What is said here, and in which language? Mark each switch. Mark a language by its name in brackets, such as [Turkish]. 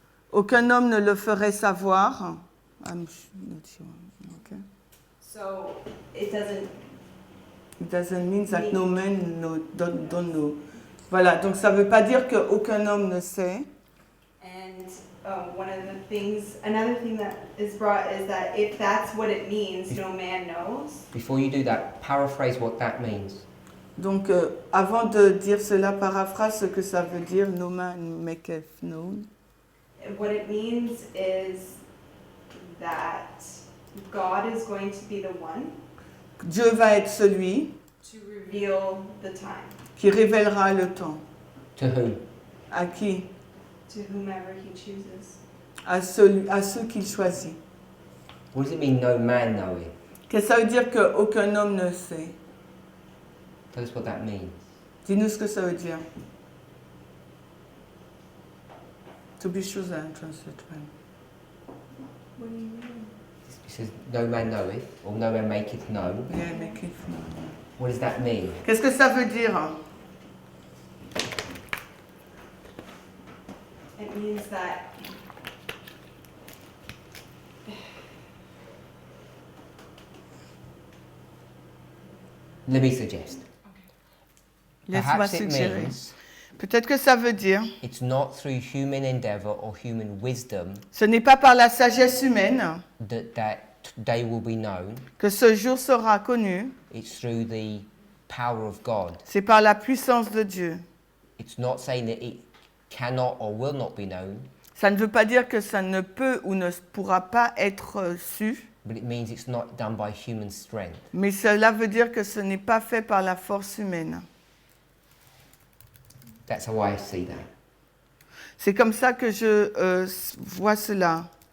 [French] Aucun homme ne le ferait savoir. [English] I'm not sure. Okay. So it doesn't. It doesn't mean that no man don't know. [French] Voilà, donc ça ne veut pas dire qu'aucun homme ne sait. [English] And another thing that is brought is that if that's what it means, no man knows. Before you do that, paraphrase what that means. [French] Donc, avant de dire cela, paraphrase ce que ça veut dire, [English] no man maketh known. What it means is that God is going to be the one [French] Dieu va être celui [English] to reveal the time [French] qui révélera le temps. [English] To whom? [French] À qui? [English] to whomever he chooses. [French] À ceux qu'il choisit. [English] What does it mean, no man knowing? [French] Qu'est-ce que ça veut dire qu'aucun homme ne sait? [English] Tell us what that means. [French] Dis-nous ce que ça veut dire. [English] To be sure that I translate well. What do you mean? It says, no man knoweth, or no man maketh known. Yeah, make it known. What does that mean? [French] Qu'est-ce que ça veut dire? [English] It means that Let me suggest. [French] Laisse-moi [English] Perhaps it [French] suggérer. [English] means [French] Peut-être que ça veut dire, [English] it's not through human endeavor or human wisdom [French] ce n'est pas par la sagesse humaine [English] that day will be known. [French] que ce jour sera connu, [English] It's through the power of God. [French] c'est par la puissance de Dieu. [English] It's not saying that it cannot or will not be known, [French] Ça ne veut pas dire que ça ne peut ou ne pourra pas être su, [English] but it means it's not done by human strength. [French] mais cela veut dire que ce n'est pas fait par la force humaine. [English] That's how I see that. [French] C'est comme ça que je vois cela.